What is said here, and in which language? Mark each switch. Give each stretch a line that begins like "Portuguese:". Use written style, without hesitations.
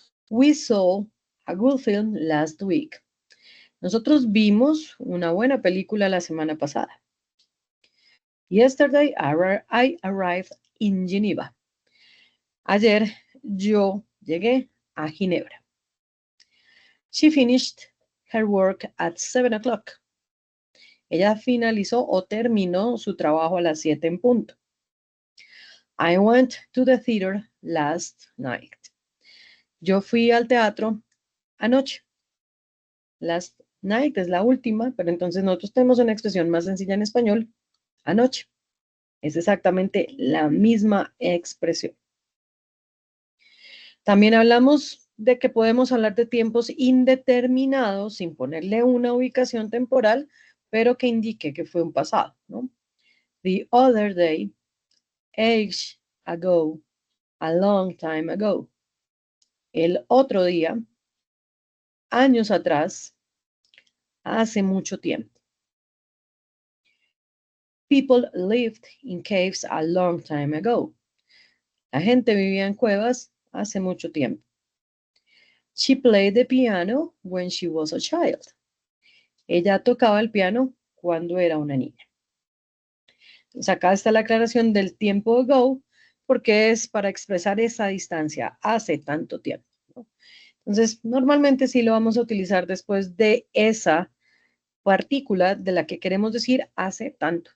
English: We saw a good film last week.
Spanish: Nosotros vimos una buena película la semana pasada.
English: Yesterday I arrived in Geneva.
Spanish: Ayer yo llegué a Ginebra.
English: She finished her work at 7 o'clock.
Spanish: Ella finalizó o terminó su trabajo a las 7 en punto.
English: I went to the theater last night.
Spanish: Yo fui al teatro anoche.
English: Last night
Spanish: es la última, pero entonces nosotros tenemos una expresión más sencilla en español, anoche. Es exactamente la misma expresión. También hablamos de que podemos hablar de tiempos indeterminados sin ponerle una ubicación temporal, pero que indique que fue un pasado, ¿no?
English: The other day, age ago, a long time ago.
Spanish: El otro día, años atrás, hace mucho tiempo.
English: People lived in caves a long time ago.
Spanish: La gente vivía en cuevas hace mucho tiempo.
English: She played the piano when she was a child.
Spanish: Ella tocaba el piano cuando era una niña. Entonces acá está la aclaración del tiempo ago, porque es para expresar esa distancia, hace tanto tiempo, ¿no? Entonces, normalmente sí lo vamos a utilizar después de esa partícula de la que queremos decir hace tanto.